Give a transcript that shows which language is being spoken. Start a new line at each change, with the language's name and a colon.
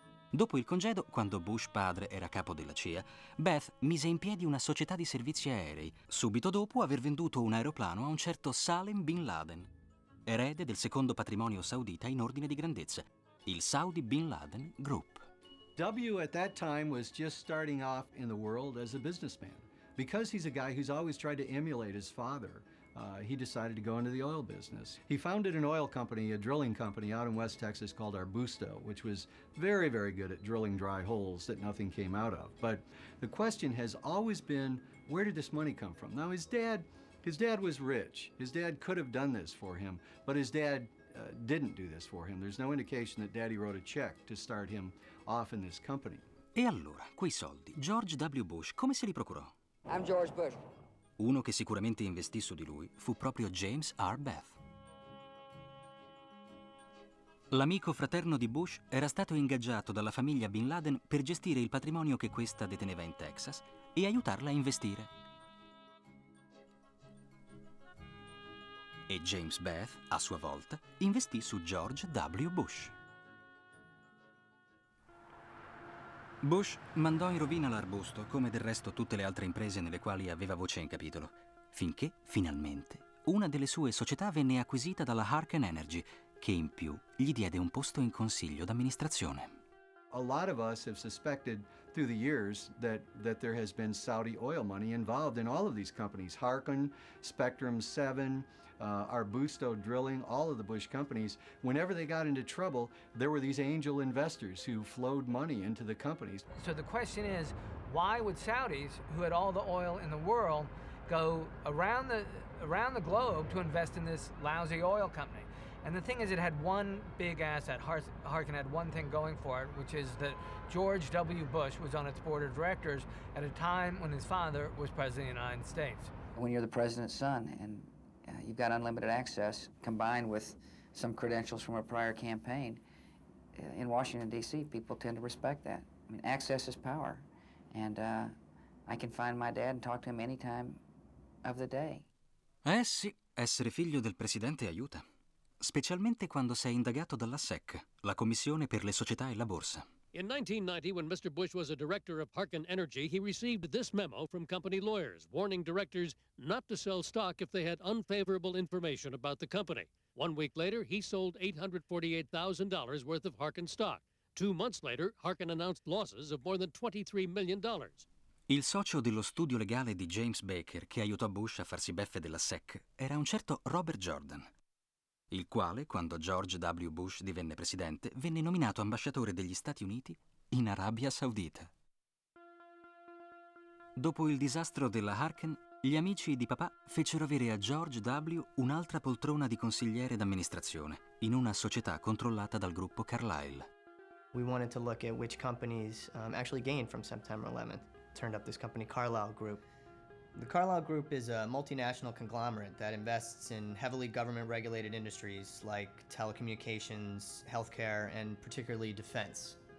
Italian: Dopo il congedo, quando Bush padre era capo della CIA, Beth mise in piedi una società di servizi aerei, subito dopo aver venduto un aeroplano a un certo Salem bin Laden, erede del secondo patrimonio saudita in ordine di grandezza, il Saudi Bin Laden Group.
English: W at that time was just starting off in the world as a businessman. Because he's a guy who's always tried to emulate his father, he decided to go into the oil business. He founded an oil company, a drilling company out in West Texas called Arbusto, which was very, very good at drilling dry holes that nothing came out of. But the question has always been, where did this money come from? Now, his dad was rich. His dad could have done this for him, but his dad didn't do this for him. There's no indication that Daddy wrote a check to start him off in this company.
Italian: E allora, quei soldi, George W. Bush come se li procurò?
English: I'm George Bush.
Italian: Uno che sicuramente investì su di lui fu proprio James R. Beth. L'amico fraterno di Bush era stato ingaggiato dalla famiglia Bin Laden per gestire il patrimonio che questa deteneva in Texas e aiutarla a investire. E James Beth, a sua volta, investì su George W. Bush. Bush mandò in rovina l'Arbusto, come del resto tutte le altre imprese nelle quali aveva voce in capitolo, finché, finalmente, una delle sue società venne acquisita dalla Harken Energy, che in più gli diede un posto in consiglio d'amministrazione.
English: A lot of us have suspected through the years that there has been Saudi oil money involved in all of these companies. Harken, Spectrum 7, Arbusto Drilling, all of the Bush companies. Whenever they got into trouble, there were these angel investors who flowed money into the companies. So the question is, why would Saudis, who had all the oil in the world, go around the globe to invest in this lousy oil company? And the thing is, it had one big asset. Harken had one thing going for it, which is that George W. Bush was on its board of directors at a time when his father was president of the United States. When you're the president's son and you've got unlimited access combined with some credentials from a prior campaign, in Washington, D.C., people tend to respect that. I mean, access is power. And I can find my dad and talk to him any time of the day.
Italian: Eh sì, essere figlio del presidente aiuta. Specialmente quando sei indagato dalla SEC, la Commissione per le Società e la Borsa.
English: In 1990, when Mr. Bush was a director of Harken Energy, he received this memo from company lawyers, warning directors not to sell stock if they had unfavorable information about the company. 1 week later, he sold $848,000 worth of Harken stock. 2 months later, Harken announced losses of more than $23 million.
Italian: Il socio dello studio legale di James Baker, che aiutò Bush a farsi beffe della SEC, era un certo Robert Jordan, il quale, quando George W. Bush divenne presidente, venne nominato ambasciatore degli Stati Uniti in Arabia Saudita. Dopo il disastro della Harken, gli amici di papà fecero avere a George W. un'altra poltrona di consigliere d'amministrazione in una società controllata dal gruppo Carlyle.
English: We wanted to look at which companies actually gained from September 11th. Turned up this company, Carlyle Group. The Carlyle Group is a multinational conglomerate that invests in heavily government-regulated industries like telecommunications, healthcare, and particularly defense.